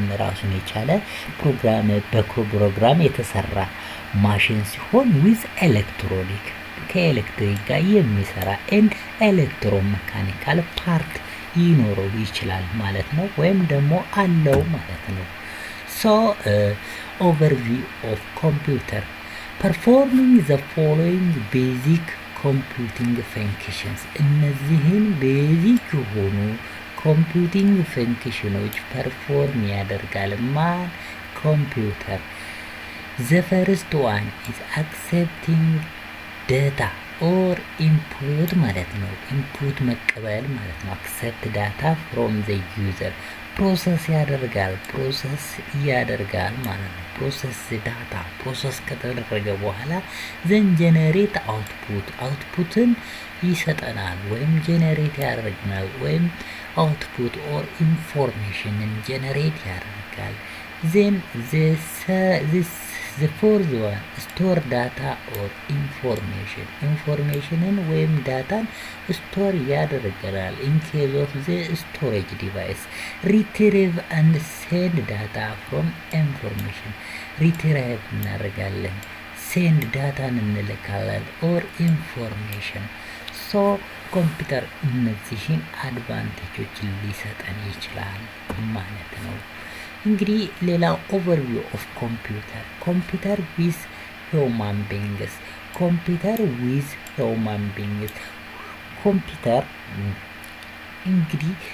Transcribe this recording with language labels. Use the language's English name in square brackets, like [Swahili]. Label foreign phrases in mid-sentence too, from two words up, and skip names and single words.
[Amharic] ራሱን የቻለ በፕሮግራም የተሰራ ማሽን ሲሆን [English] with electronic [Amharic] ከኤሌክትሪክ ጋር የሚሰራ [English] and electromechanical part [Amharic] ሊኖረው ይችላል ማለት ነው፣ ወይም ደግሞ አለው ማለት ነው። [English] so overview of [Amharic] ኮምፒውተር [English] performing the following basic computing functions [Amharic] እነዚህን ቤዚክ የሆኑ ኮምፒውቲንግ ፈንክሽኖች ፐርፎርም ያደርጋል ማን ኮምፒውተር። [English] the first one is accepting data or input [Amharic] ማለት ነው። ኢንፑት መቀበል ማለት ነው። [English] accept data from the user process [Amharic] ያደርጋል ማለት ነው። [English] process data [Amharic] ፕሮሰስ ከተደረገ በኋላ [English] then generate [Amharic] አውትፑትን ይሰጠናል ወይም ጀነሬት ያደርግናል ወይም [English] output or information [Amharic] ጀነሬት ያደርጋል። ዜን [English] the fourth one store data or [Amharic] ኢንፎርሜሽንን ወይም ዳታን ስቶር ያደርጋል። [English] in case of the storage device retrieve and send data from information retrieve [Amharic] እናደርጋለን [English] send data [Amharic] እንልካለን [English] or information so computer [Amharic] እነዚህን አድቫንቴጆች ሊሰጠን ይችላል ማለት ነው። እንግዲህ ሌላው [English] overview of computer with human beings computer [Amharic] እንግዲህ